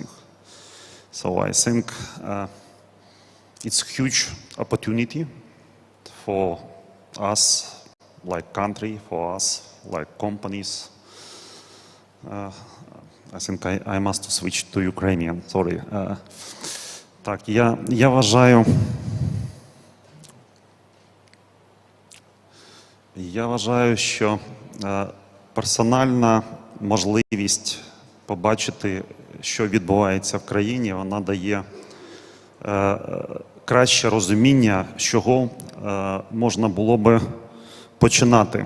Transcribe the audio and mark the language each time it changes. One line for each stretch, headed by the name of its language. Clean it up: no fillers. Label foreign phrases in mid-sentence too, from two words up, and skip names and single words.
English: So I think it's a huge opportunity for us, like country, for us, like companies. I think I must switch to Ukrainian, sorry.
Ukrainian: Так, я вважаю, що персональна можливість побачити що відбувається в країні, вона дає краще розуміння, з чого можна було би починати.